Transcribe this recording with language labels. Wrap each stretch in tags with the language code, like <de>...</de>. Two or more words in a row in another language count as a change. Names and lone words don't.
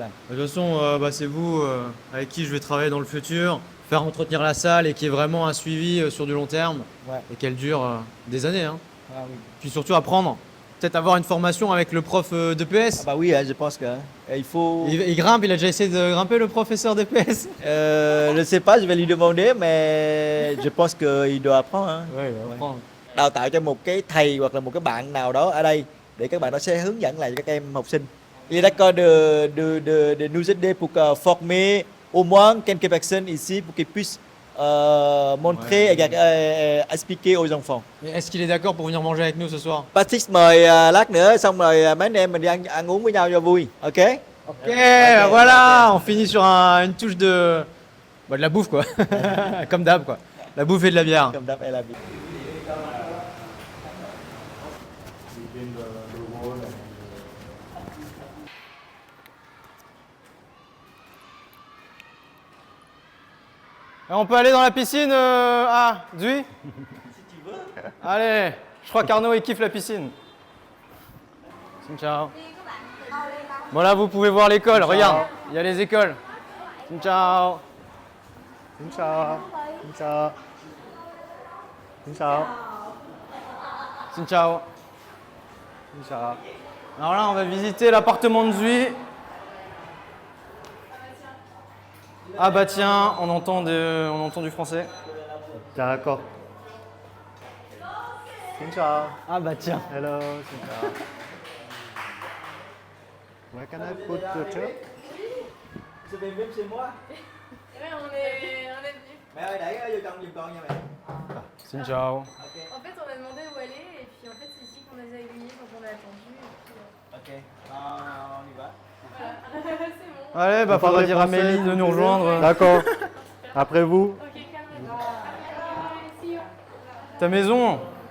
<fr>De toute façon, c'est vous avec qui je vais travailler dans le futur, faire entretenir la salle et qu'il y ait vraiment un suivi sur du long terme et qu'elle dure des années. Hein. Ah, oui. Puis surtout apprendre. peut-être avoir une formation avec le prof d'EPS. Bah oui, hein, je pense que il faut. Il grimpe, il a déjà essayé de grimper le professeur d'EPS. Je ne sais pas, je vais lui demander, mais je pense qu'il doit apprendre. Hein. Ouais, il va apprendre.</fr> <vi>Đào tạo cho một cái thầy hoặc là một cái bạn nào đó ở đây để các bạn đó sẽ hướng dẫn lại cho các em học sinh.</vi> <fr>Il est d'accord de nous aider pour former au moins quelques personnes ici pour qu'ils puissent montrer et expliquer aux enfants. Mais est-ce qu'il est d'accord pour venir manger avec nous ce soir?</fr> <vi>Patrick mời lát nữa xong rồi mấy anh em mình đi ăn uống với nhau cho vui.</vi> <fr>Ok? Ok, bah voilà, on finit sur une touche de la bouffe quoi, comme d'hab quoi, la bouffe et de la bière. Comme d'hab, elle a bien. Et on peut aller dans la piscine Zui? Si tu veux. Allez, je crois qu'Arnaud il kiffe la piscine. Ciao. Bon là vous pouvez voir l'école, regarde, il y a les écoles. Ciao.</fr> <vi>Xin chào. Xin chào. Xin chào.</vi> <fr>Ciao.</fr> <vi>Xin chào.</vi> <fr>Alors là on va visiter l'appartement de Zui. Ah bah tiens, on entend du français. D'accord.</fr> <vi>Xin chào.</vi> <fr>Ah bah tiens.</fr> <vi>Hello. Xin chào.</vi> <en>Where can I put the chair?</en> <fr>Vous avez même chez moi. Ouais, on est venus.</fr> <vi>Mẹ ơi đẩy vô trong giùm con nha mẹ. Xin chào.</vi> <fr>En fait, on a demandé où aller et puis en fait, c'est ici qu'on les a aiguillés, donc on a attendu. Et puis, Ok. On y va. c'est bon. Allez, bah Vous faudra parlez dire à français, Mélie de nous rejoindre. D'accord. Après vous. Ok, calme-toi.</fr> <en>See you.</en> <fr>Ta maison.</fr>